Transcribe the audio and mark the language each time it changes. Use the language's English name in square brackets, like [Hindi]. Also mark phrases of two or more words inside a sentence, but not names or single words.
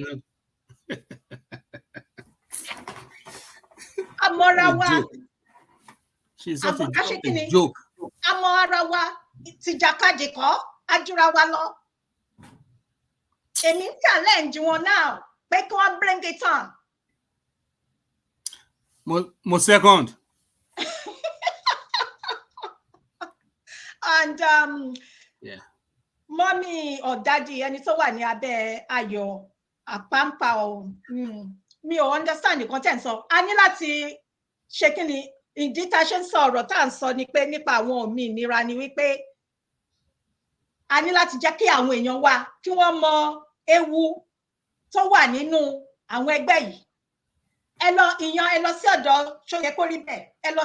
[Yoruba] amọ̀ra wa àmọ́ ara wa tìjàkadì kọ́ ajúra wa lọ èmi ń challenge wọn náà pé kí wọ́n [English] bring it on. [Yoruba] Mo second. [English] And mommy or daddy [Yoruba] ẹni tó wà ní abẹ́ Ayọ̀ Àpámpá mi ò [English] understand the content so [Yoruba] a ní láti ṣe kí ni ìdí tá a ṣe ń sọ ọ̀rọ̀ tá à ń sọ ni pé nípa àwọn òmìnira ni wípé a ní láti jẹ́ kí àwọn èèyàn wa kí wọ́n mọ ewu tó wà nínú àwọn ẹgbẹ́ yìí ẹ lọ sí ọ̀dọ̀ ṣó yẹ kó rí bẹ́ẹ̀ ẹ lọ